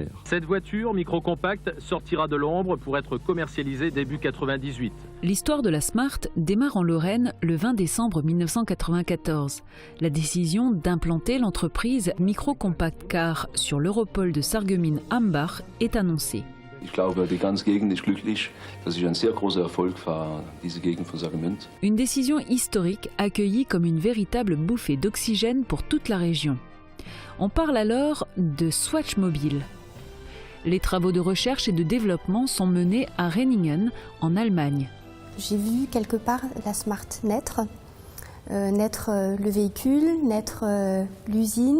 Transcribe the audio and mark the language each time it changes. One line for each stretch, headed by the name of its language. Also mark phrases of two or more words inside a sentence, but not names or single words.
French: Cette voiture micro-compacte sortira de l'ombre pour être commercialisée début 98. L'histoire de la Smart démarre en Lorraine le 20 décembre 1994. La décision d'implanter l'entreprise Micro-Compact Car sur l'Europol de Sarreguemines-Hambach est annoncée.
German: Ich glaube, die ganze Gegend ist glücklich. Das ist ein sehr großer Erfolg für diese Gegend von Sarreguemines.
French: Une décision historique accueillie comme une véritable bouffée d'oxygène pour toute la région. On parle alors de Swatch Mobile. Les travaux de recherche et de développement sont menés à Renningen, en Allemagne. J'ai vu quelque part la Smart naître, le véhicule, naître l'usine.